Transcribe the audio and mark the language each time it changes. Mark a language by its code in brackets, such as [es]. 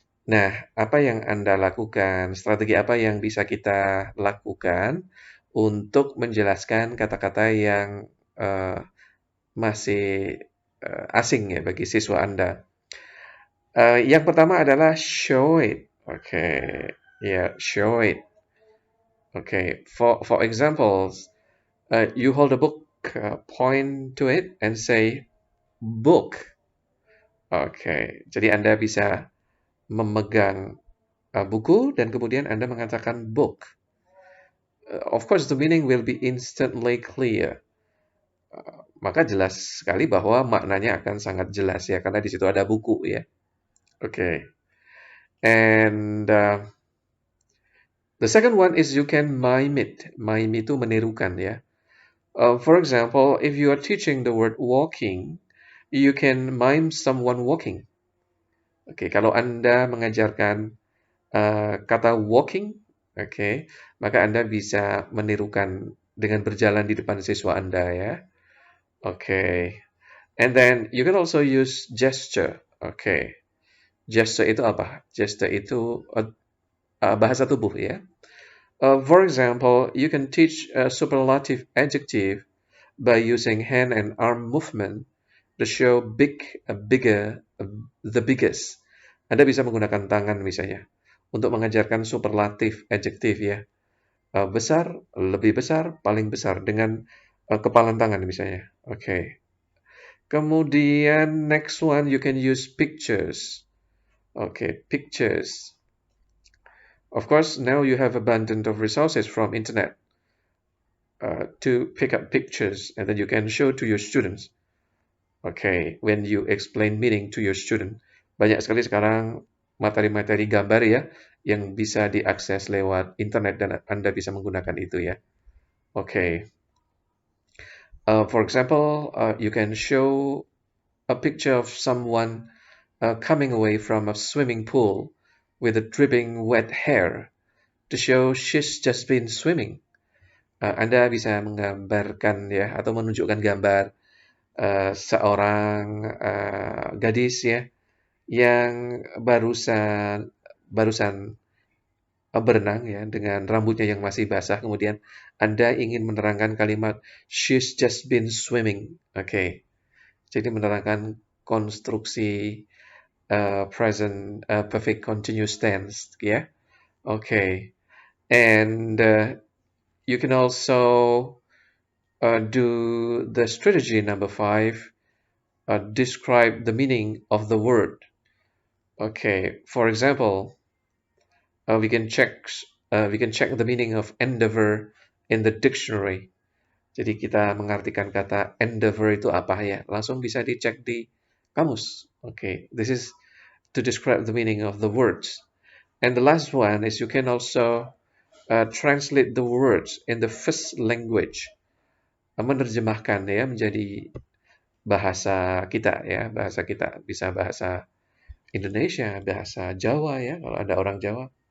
[id] Nah, apa yang Anda lakukan? Strategi apa yang bisa kita lakukan untuk menjelaskan kata-kata yang masih asing ya bagi siswa Anda? Yang pertama adalah show it. [en] Okay, yeah, show it. Okay, for examples, you hold a book, point to it, and say book. [id] Okay, jadi Anda bisa memegang buku dan kemudian Anda mengatakan book. [en] Of course, the meaning will be instantly clear. [id] Maka jelas sekali bahwa maknanya akan sangat jelas ya, karena di situ ada buku ya. [en] Okay, and the second one is you can mime it. [id] Mime itu menirukan ya. [en] For example, if you are teaching the word walking, you can mime someone walking. [id] Oke, kalau Anda mengajarkan kata walking, oke, maka Anda bisa menirukan dengan berjalan di depan siswa Anda ya. Oke. [en] And then you can also use gesture. Oke. [id] Gesture itu apa? Gesture itu bahasa tubuh ya. [en] For example, you can teach a superlative adjective by using hand and arm movement the show big, bigger, the biggest. [id] Anda bisa menggunakan tangan misalnya untuk mengajarkan superlatif, adjektif ya. Besar, lebih besar, paling besar dengan kepalan tangan misalnya. [en] Oke. Kemudian next one you can use pictures. Okay, pictures. Of course, now you have abundant of resources from internet to pick up pictures and then you can show to your students. Okay, when you explain meaning to your student. [id] Banyak sekali sekarang materi-materi gambar ya yang bisa diakses lewat internet dan Anda bisa menggunakan itu ya. Okay. [en] For example, you can show a picture of someone coming away from a swimming pool with a dripping wet hair to show she's just been swimming. [id] Anda bisa menggambarkan ya atau menunjukkan gambar seorang gadis ya yang barusan barusan berenang ya dengan rambutnya yang masih basah. Kemudian Anda ingin menerangkan kalimat [en] she's just been swimming. [id] Oke. Jadi menerangkan konstruksi present perfect continuous tense ya. Okay. [en] And you can also do the strategy number 5, describe the meaning of the word. Okay, for example, we can check the meaning of endeavor in the dictionary. [id] Jadi kita mengartikan kata endeavor itu apa ya? Langsung bisa dicek di kamus. [en] Okay, this is to describe the meaning of the words. And the last one is you can also translate the words in the first language. [id] Menerjemahkan ya menjadi bahasa kita ya, bahasa kita bisa bahasa Indonesia, bahasa Jawa ya, kalau ada orang Jawa.